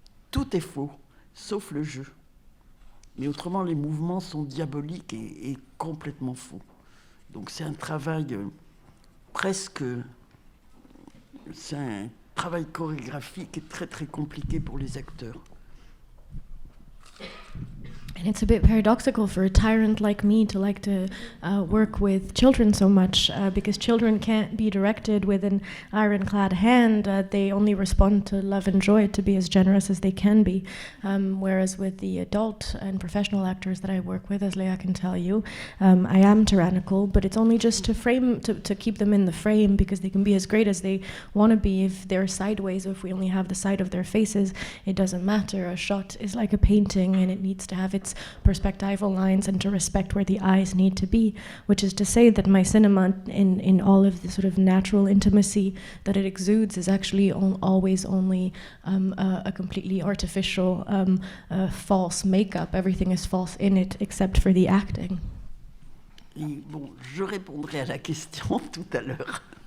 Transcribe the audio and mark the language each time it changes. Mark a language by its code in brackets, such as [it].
[fr] Tout est faux, sauf le jeu. Mais autrement, les mouvements sont diaboliques et complètement faux. Donc c'est un travail presque... C'est un travail chorégraphique et très, très compliqué pour les acteurs. [en] And it's a bit paradoxical for a tyrant like me to like to work with children so much, because children can't be directed with an ironclad hand. They only respond to love and joy, to be as generous as they can be. Whereas with the adult and professional actors that I work with, as Leah can tell you, I am tyrannical, but it's only just to keep them in the frame, because they can be as great as they want to be. If they're sideways, or if we only have the side of their faces, it doesn't matter. A shot is like a painting, and it needs to have its perspectival lines and to respect where the eyes need to be, which is to say that my cinema, in all of the sort of natural intimacy that it exudes, is actually always only a completely artificial, false makeup. Everything is false in it except for the acting. [fr] Et bon, je répondrai à la question tout à l'heure.